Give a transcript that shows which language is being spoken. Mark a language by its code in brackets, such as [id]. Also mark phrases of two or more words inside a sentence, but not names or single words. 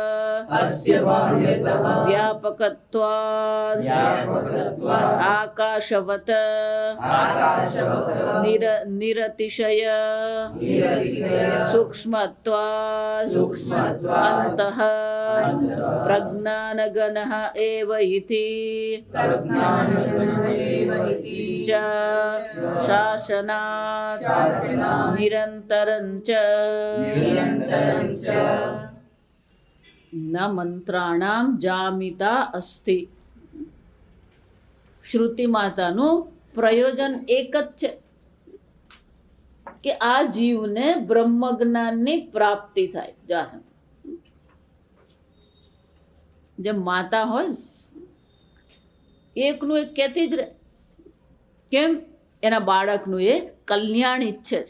[sa] व्यापकत्वात् आकाशवत् निरतिशय सूक्ष्मत्वात् अन्तः प्रज्ञानगणः एव इति च शासनात् निरन्तरं च न मन्त्राणाम जामिता अस्ति. [gu] શ્રુતિ માતાનું પ્રયોજન એક જ છે કે આ જીવને બ્રહ્મ જ્ઞાનની પ્રાપ્તિ થાય. જેમ માતા હોય ને એકનું એક કહેતી જ રહે, કેમ એના બાળકનું એ કલ્યાણ ઈચ્છે છે.